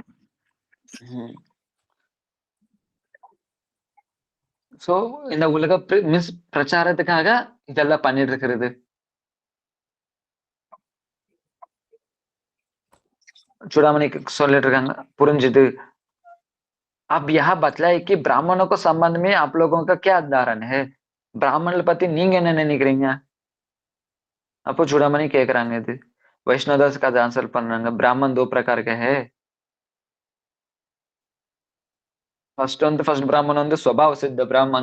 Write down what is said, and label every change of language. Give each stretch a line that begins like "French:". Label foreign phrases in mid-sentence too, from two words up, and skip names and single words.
Tamil: சோ இந்த உலக பிரச்சாரத்துக்காக இதெல்லாம் பண்ணிட்டு இருக்கிறது. चूड़ामणि சொல்லிட்டு இருக்காங்க, புரிஞ்சுது.
Hindi: अब यहाँ बतलाए कि ब्राह्मणों को संबंध में आप लोगों का क्या धारणा है?
Tamil: ब्राह्मण பத்தி நீங்க என்ன நினைக்கிறீங்க? அப்போ चूड़ामणि கேக்குறாங்க. இது
Hindi: वैष्णवदास का
Tamil: आंसर பண்றாங்க.
Hindi: ब्राह्मण दो प्रकार के है. फर्स्ट ब्राह्मण வந்து स्वभाव सिद्ध ब्राह्मण.